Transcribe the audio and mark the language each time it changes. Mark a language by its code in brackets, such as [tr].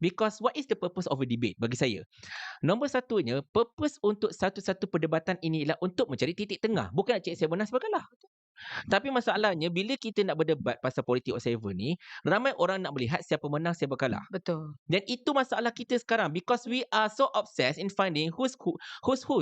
[en] Because what is the purpose of a debate [ms] bagi saya? Nombor satunya, purpose untuk satu-satu perdebatan ini ialah untuk mencari titik tengah. Bukan nak cari siapa menang siapa kalah. Tapi masalahnya, bila kita nak berdebat pasal politik whatever ni, ramai orang nak melihat siapa menang siapa kalah. Betul. Dan itu masalah kita sekarang. [en] Because we are so obsessed in finding who's who.